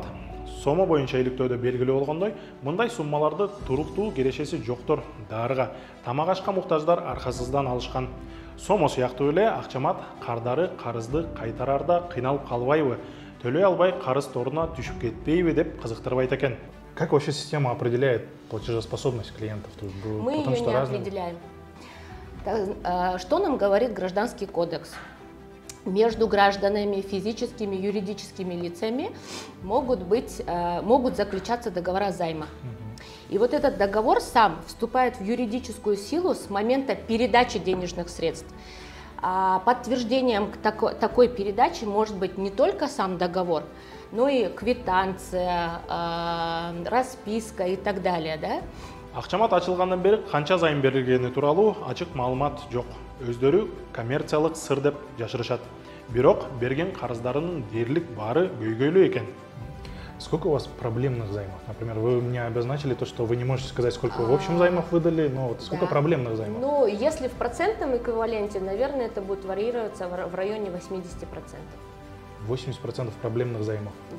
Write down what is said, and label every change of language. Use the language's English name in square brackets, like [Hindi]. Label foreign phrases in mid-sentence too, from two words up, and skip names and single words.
[Kyrgyz] Сомо боюнча иликтөөдө белгилүү болгондой, мындай суммаларды туруктуу кирешеси жоктор дарыга, тамак ашка муктаждар аркасыздан алышкан. Сомо сыяктуу эле Ақчамат кардары карызды кайтарарда кыйналып калбайбы, төлөй албай карыз торуна түшүп кетпейби деп кызыктырбайт экен. [Russian] Как вообще система определяет платежеспособность клиентов? Мы ее не определяем. Что нам говорит Гражданский кодекс? Между гражданами, физическими, юридическими лицами могут заключаться договора займа. И вот этот договор сам вступает в юридическую силу с момента передачи денежных средств. Подтверждением такой передачи может быть не только сам договор, но и квитанция, расписка и так далее. Да? [Kyrgyz] Ақчамат ачылгандан бери канча зайым берилгени тууралуу ачык маалымат жок. Өздөрү коммерциялык сыр деп жашырышат. Бирок берген карыздарынын дээрлик баары көйгөйлүү экен. [Russian] Сколько у вас проблемных займов? Например, вы мне обозначили то, что вы не можете сказать, сколько вы в общем займов выдали, но вот сколько проблемных займов? Ну, если в процентном эквиваленте, наверное, это будет варьироваться в районе 80%. 80% проблемных займов? Да.